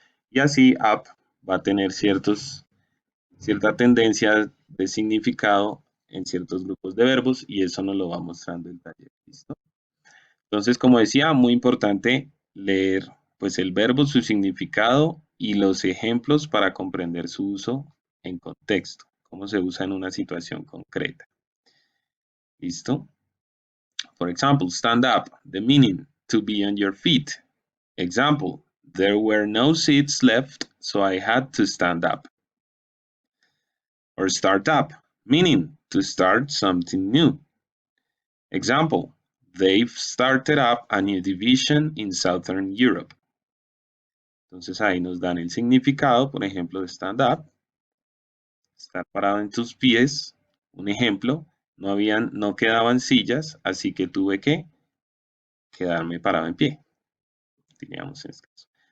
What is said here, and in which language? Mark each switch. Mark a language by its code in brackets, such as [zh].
[es] Y así up va a tener cierta tendencia de significado en ciertos grupos de verbos y eso nos lo va mostrando el taller. ¿Listo? Entonces, como decía, muy importante leer pues el verbo, su significado y los ejemplos para comprender su uso en contexto, cómo se usa en una situación concreta. ¿Listo? [en] For example, stand up, the meaning, to be on your feet. Example, there were no seats left, so I had to stand up. Or start up, meaning to start something new. Example, they've started up a new division in Southern Europe. [es] Entonces ahí nos dan el significado, por ejemplo, de stand up, estar parado en tus pies. Un ejemplo, no quedaban sillas, así que tuve que quedarme parado en pie. Diríamos en este caso.